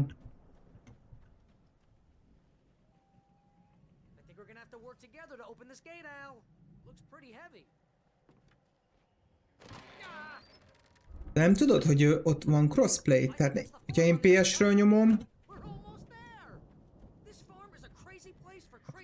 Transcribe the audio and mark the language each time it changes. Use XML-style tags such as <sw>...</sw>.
<en>I think we're gonna have to work together to open this gate, Al. Looks pretty heavy.</en> <hu>De nem tudod, hogy ott van crossplay? Tehát, hogyha én PS-ről nyomom,</hu> <en>We're almost there. This farm is a crazy place for crazy.</en>